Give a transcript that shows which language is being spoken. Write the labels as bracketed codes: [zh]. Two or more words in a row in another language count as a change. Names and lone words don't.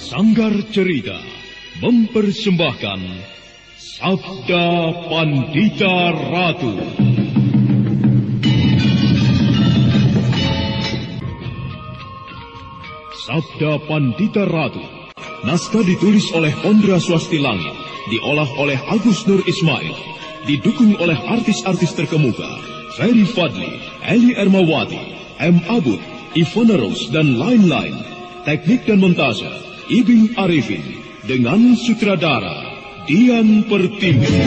[id] Sanggar Cerita mempersembahkan Sabda Pandita Ratu. Sabda Pandita Ratu. Naskah ditulis oleh Ondra Swastilangit, diolah oleh Agus Nur Ismail, didukung oleh artis-artis terkemuka Ferry Fadli, Eli Ermawati, M. Abud, Ivona Rose, dan lain-lain. Teknik dan montase Ibing Arifin, dengan sutradara Dian Pertiwi.